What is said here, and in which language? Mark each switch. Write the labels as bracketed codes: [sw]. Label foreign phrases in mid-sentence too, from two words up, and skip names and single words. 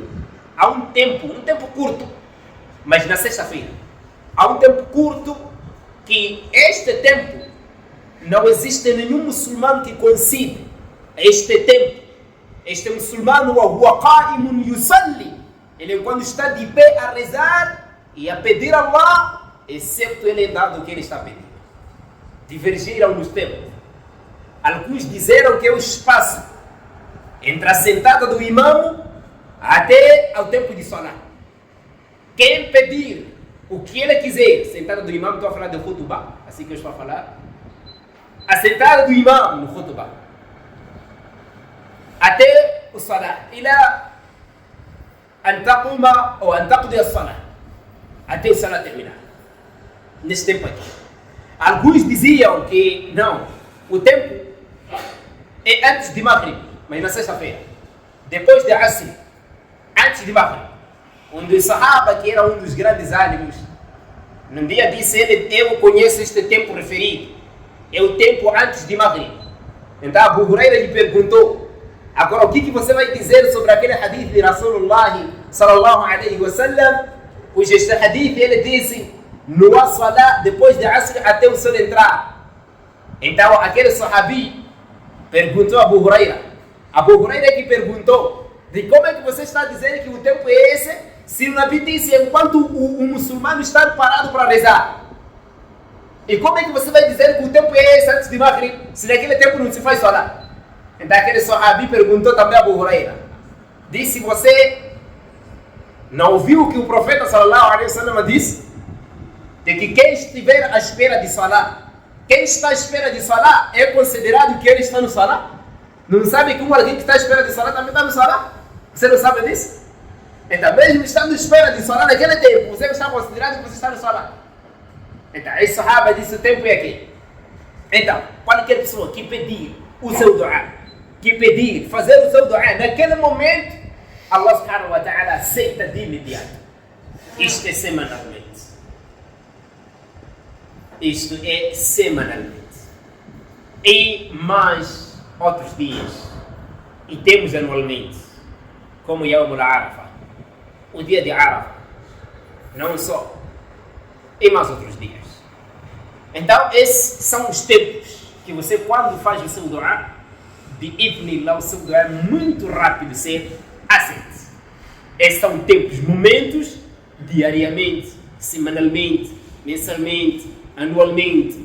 [pt] Há um tempo curto, mas na sexta-feira. Há um tempo curto que este tempo não existe nenhum muçulmano que consiga este tempo. Este muçulmano, [ar] هو قائم يصلي, [pt] ele quando está de pé a rezar e a pedir a Allah, excepto ele dado o que ele está pedindo. Divergiram nos tempos. Alguns disseram que é o espaço entre a sentada do imamo até ao tempo de salat. Quem pedir o que ele quiser, sentada do imamo, estou a falar de khutbah, assim que eu estou a falar, a sentada do imam no khutbah até o salat, [ar] إلا أن تقوم [pt] ou [ar] أن تقضي الصلاة, [pt] até o salat terminar. Nesse tempo aqui, alguns diziam que não, o tempo é antes de Maghrib, mas na sexta-feira, depois de Asr, antes de Maghrib, onde o Sahaba, que era um dos grandes ânimos, num dia disse ele, eu conheço este tempo referido, é o tempo antes de Maghrib. Então Abu Huraira lhe perguntou, agora o que você vai dizer sobre aquele hadith de [ar] رسول الله صلى الله عليه وسلم, [pt] cujo este hadith ele disse, no salat depois de Asr até o sol entrar. Então aquele sahabi perguntou a Abu Huraira. Abu Huraira que perguntou, de como é que você está dizendo que o tempo é esse, se o Nabi disse enquanto o muçulmano está parado para rezar? E como é que você vai dizer que o tempo é esse antes de Maghrib, se naquele tempo não se faz salat? Então aquele sahabi perguntou também a Abu Huraira. Disse, você não ouviu o que o profeta [ar] صلى الله عليه وسلم [pt] disse? De que quem estiver à espera de salat, quem está à espera de salat é considerado que ele está no salat? Não sabe que alguém que está à espera de salat também está no salat? Você não sabe disso? Então mesmo estando à espera de salat naquele tempo, você está considerado que você está no salat. Então, esse sahaba disse o tempo é aqui. Então, qualquer pessoa que pedir o seu dua, que pedir, fazer o seu dua, naquele momento, Allah [ar] سبحانه وتعالى [pt] aceita de imediato. Isto é semanalmente. Isto é semanalmente. E mais outros dias. E temos anualmente, como Yawm al-Arafah, o dia de Arafah. Não só. E mais outros dias. Então, esses são os tempos que você, quando faz o seu dua, de idnillah, o seu dua é muito rápido ser aceito. Esses são tempos, momentos, diariamente, semanalmente, mensalmente, anualmente.